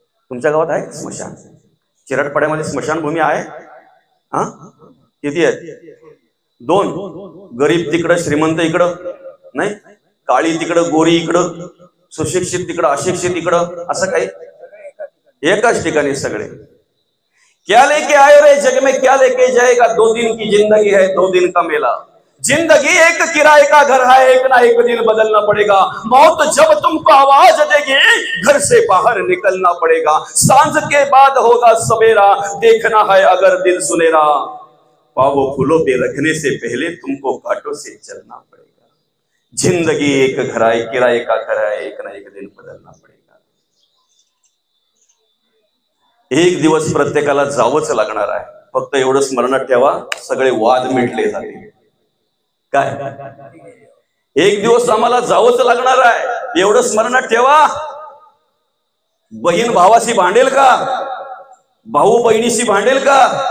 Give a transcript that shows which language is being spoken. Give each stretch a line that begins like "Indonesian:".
Marathi: तुमच्या गावात आहे स्मशान? चिरटपाड्यामध्ये स्मशानभूमी आहे? हा, किती आहेत? 2. गरीब तिकडं, श्रीमंत इकडं. नाही, काळी तिकडं, गोरी इकडं, सुशिक्षित तिकडं, अशिक्षित इकडं, असं काही एकाच ठिकाणी सगळे.
Hindi: क्या लेके आए रे जग में क्या लेके जाएगा, 2 दिन की जिंदगी है 2 दिन का मेला. जिंदगी एक किराए का घर है, एक ना एक दिन बदलना पड़ेगा। मौत जब तुमको आवाज देगी, घर से बाहर निकलना पड़ेगा। सांझ के बाद होगा सवेरा, देखना है अगर दिल सुनेरा। पावों फूलों पे रखने से पहले तुमको कांटों से चलना पड़ेगा। जिंदगी एक घर है, किराए का घर है, एक ना एक दिन बदलना पड़ेगा।
Marathi: एक दिवस प्रत्येकाला जावंच लागणार आहे। फक्त एवढं स्मरणात ठेवा, सगळे वाद मिटले जातील। काय एक दिवस आम्हाला जावंच लागणार आहे, एवढं स्मरणात ठेवा। बहीण भावाशी भांडेल का? भाऊ बहिणीशी भांडेल का?